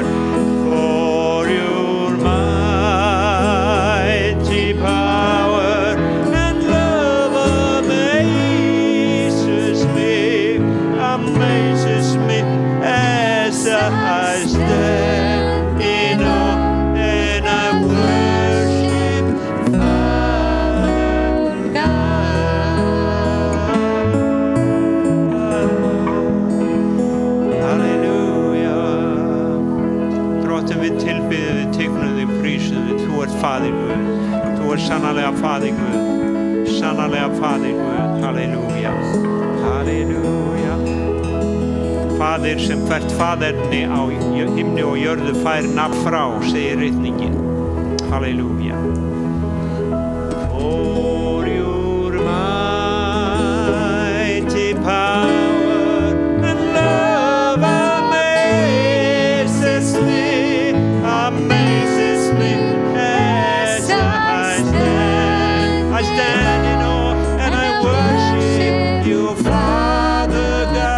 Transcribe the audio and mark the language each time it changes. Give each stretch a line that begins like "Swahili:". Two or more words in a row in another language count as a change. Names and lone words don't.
English: For your mighty power and love amazes me as I stand in awe and I worship Father God.
Icelandic: Halleluja. Drottinn, við tilbiðum, við tegnum þig, prísum þig. Þú ert Faðir Guð. Þú ert sannarlega Faðir Guð. Sannarlega Faðir Guð. Halleluja. Halleluja. Faðir sem hvert faðerni á himni og jörðu fær nafn frá, segir ritningin. Halleluja.
English: For your mighty power and love amazes me as I stand in awe and I worship you, Father God.